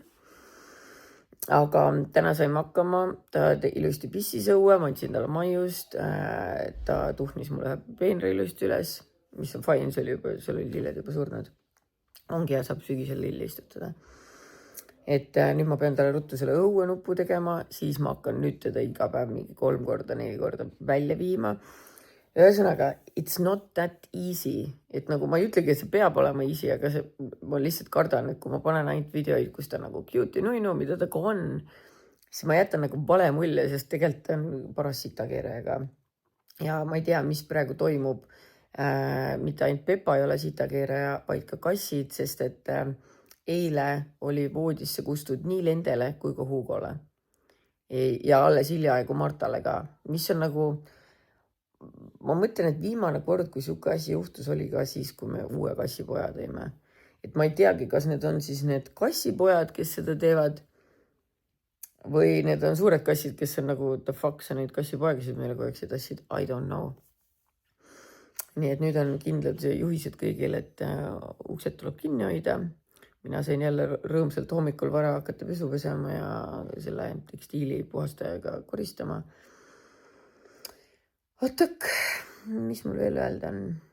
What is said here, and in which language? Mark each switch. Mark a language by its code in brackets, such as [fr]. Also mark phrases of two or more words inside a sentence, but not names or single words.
[et] Aga täna saime hakkama, ta ilusti pissis õue, ma andsin talle maiust, ta tuhnis mulle ühe peenra ilusti üles, mis on fine, seal oli lilled juba surnud. Ongi ja saab sügisel lilli istutada. Et nüüd ma pean talle ruttu selle õue nupu tegema, siis ma hakkan nüüd teda iga päev mingi 3 korda, 4 korda välja viima. Ühesõnaga, [en] it's not that easy. [et] Et nagu ma ei ütlegi, et see peab olema easy, aga ma lihtsalt kardan, et kui ma panen ainult videoid, kus ta nagu cute ja nuinu, mida ta ka on, siis ma jätan nagu vale mulje, sest tegelikult on paras sitakeerega. Ja ma ei tea, mis praegu toimub mitte ainult Pepa ei ole sitakeeraja, vaid ka kassid, sest et eile oli voodisse kustud nii Lendele kui ka Hugole. Ja alles hiljaaegu Martale ka, mis on nagu, ma mõtlen, et viimane kord, kui siuke asi juhtus, oli ka siis, kui me uue kassipoja tõime. Et ma ei teagi, kas need on siis need kassipojad, kes seda teevad, või need on suured kassid, kes on nagu [en] the fuck, [et] sa neid kassipoegasid meile kogu aeg tassid, [en] I don't know. [et] Nii et nüüd on kindlad juhised kõigil, et uksed tuleb kinni hoida. Mina sain jälle rõõmsalt hommikul vara hakata pesu pesema ja selle tekstiili puhastajaga koristama. Otak, mis mul veel öelda on?